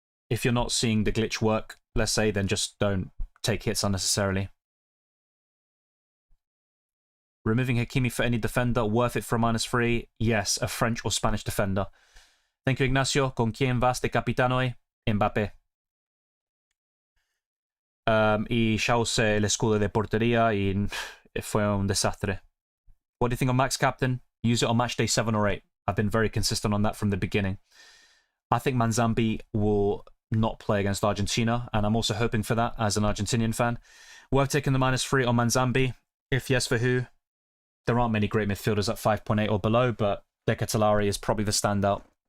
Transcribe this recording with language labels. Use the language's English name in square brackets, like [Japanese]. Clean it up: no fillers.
[English] If you're not seeing the glitch work, let's say, then just don't take hits unnecessarily. Removing Hakimi for any defender, worth it for a -3? Yes, a French or Spanish defender. Thank you, Ignacio. [Spanish] ¿Con quién vas de capitano hoy? Mbappé. Y ya usé el escudo de portería y fue un desastre. [English] What do you think of Max Captain? Use it on match day 7 or 8. I've been very consistent on that from the beginning. I think Manzambi will not play against Argentina, and I'm also hoping for that as an Argentinian fan. Worth taking the -3 on Manzambi? If yes, for who? There aren't many great midfielders at 5.8 or below, but Decathlari is probably the standout.